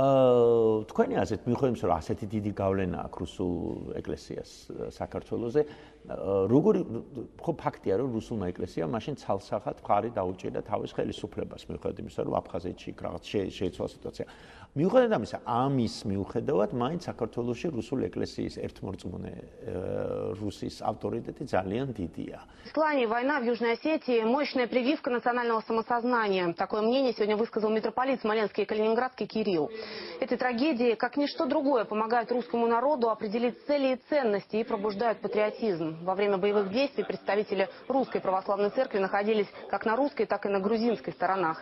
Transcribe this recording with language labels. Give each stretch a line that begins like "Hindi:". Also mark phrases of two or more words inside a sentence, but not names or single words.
Georgian: თქვენი აზრით მიუხედავად იმისა, რომ ასეთი დიდი გავლენა აქვს რუსულ ეკლესიას საქართველოზე, როგორი ხო ფაქტია რომ რუსულმა ეკლესიამ მაშინ ცალსახად მხარი დაუჭირდა თავის ხელისუფლებას მიუხედავად იმისა რომ აფხაზეთში რაღაც შეიცვალა სიტუაცია. მიუხედავად ამისა, ამის მიუხედავად მაინც საქართველოში რუსული ეკლესიის ერთმორწმუნე რუსის ავტორიტეტი ძალიან დიდია.
Russian: Слания, война в Южной Осетии – мощная прививка национального самосознания. Такое мнение сегодня высказал митрополит Смоленский и Калининградский Кирилл. Эти трагедии, как ничто другое, помогают русскому народу определить цели и ценности и пробуждают патриотизм. Во время боевых действий представители Русской Православной Церкви находились как на русской, так и на грузинской сторонах.